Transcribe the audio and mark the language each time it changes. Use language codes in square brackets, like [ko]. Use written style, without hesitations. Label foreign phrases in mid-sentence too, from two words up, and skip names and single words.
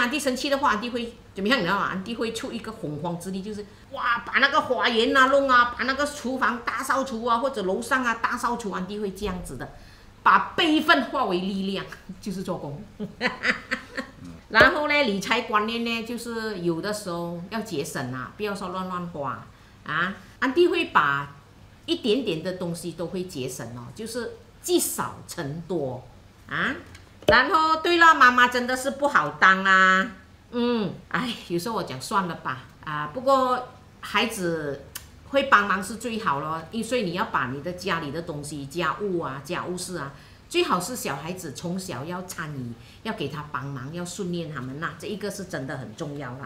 [zh] 安迪生氣的話，安迪會怎麼樣？你知道嗎？安迪會出一個洪荒之力，就是哇，把那個花園啊弄啊，把那個廚房大掃除啊，或者樓上啊大掃除，安迪會這樣子的。把悲憤化為力量，就是做工。然後呢，理財觀念呢，就是有的時候要節省啊，不要說亂花啊。安迪會把一點點的東西都會節省就是积少成多啊。然后对了，妈妈真的是不好当啊。有时候我讲算了吧啊，不过孩子会帮忙是最好咯，所以你要把你的家里的东西、家务啊、家务事啊，最好是小孩子从小要参与，要给他帮忙，要训练他们这一个是真的很重要啦。